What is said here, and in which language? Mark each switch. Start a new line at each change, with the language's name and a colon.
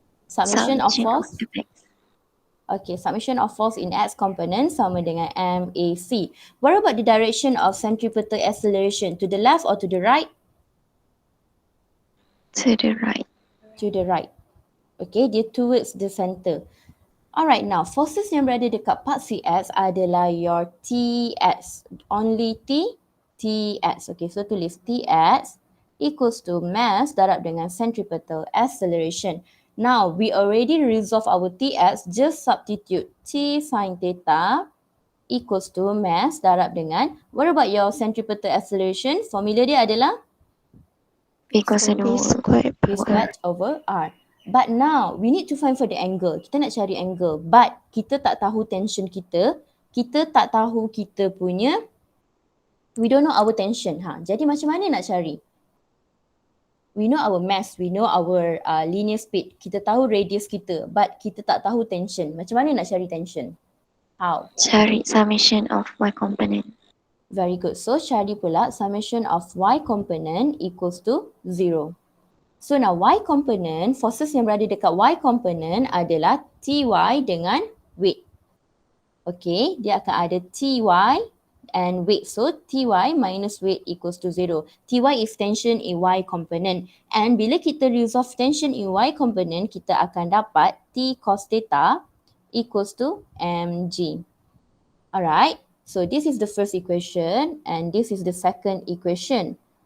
English: Summation of force. Okay, summation of force in X component
Malay: sama dengan
English: MAC. What about the direction of centripetal acceleration? To the left or to the right? To the right. To the right. Okay, dia towards the center. Alright, now forces
Malay: yang berada dekat
English: part CX adalah your TX. Only TX. Okay, so tulis TX equals to mass
Malay: darab dengan
English: centripetal acceleration. Now, we already resolve our TX, just substitute T sin theta equals to mass
Malay: darab dengan,
English: what about your centripetal acceleration?
Malay: Formula dia adalah?
English: V cosine V squared V squared over R. But now, we need to find for the angle.
Malay: Kita nak cari angle. But, kita tak tahu tension kita. Kita tak tahu kita punya,
English: we don't know our tension.
Malay: Jadi macam mana nak cari?
English: We know our mass, we know our linear speed.
Malay: Kita tahu radius kita. But, kita tak tahu tension. Macam mana nak cari tension? How?
English: Cari summation of Y component. Very good. So,
Malay: cari pula
English: summation of Y component equals to 0. So now Y component, forces
Malay: yang berada dekat
English: Y component adalah TY dengan weight. Okay,
Malay: dia akan ada
English: TY and weight. So Ty minus weight equals to 0. Ty is tension in Y component. And
Malay: bila kita
English: resolve tension in Y component,
Malay: kita akan dapat
English: T cos theta equals to mg. Alright, so this is the first equation and this is the second equation.